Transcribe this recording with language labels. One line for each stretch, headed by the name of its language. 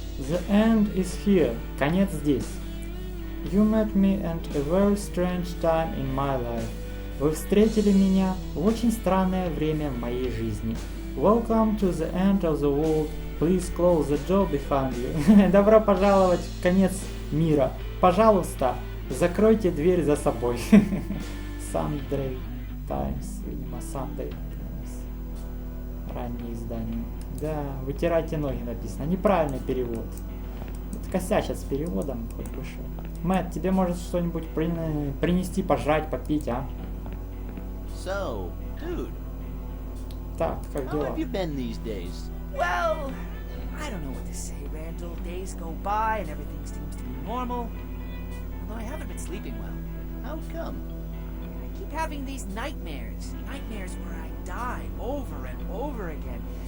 English: The end is here.
Russian: Конец здесь.
English: You met me at a very strange time in my life.
Russian: Вы встретили меня в очень странное время в моей жизни.
English: Welcome to the end of the world. Please close the door behind you.
Russian: Добро пожаловать в конец мира. Пожалуйста, закройте дверь за собой. Sunday Times, видимо, Sunday Times. Раннее издание. Да, вытирайте ноги написано. Неправильный перевод. Вот косячат с переводом, хоть бы что. Мэтт, тебе может что-нибудь принести, пожрать, попить, а?
English: So, dude,
Russian: Так, как
English: how
Russian: дела?
English: have you been these days? Well, I don't know what to say, Randall. Days go by and everything seems to be normal. Although I haven't been sleeping well. How come? I keep having these nightmares. Nightmares where I die over and over again.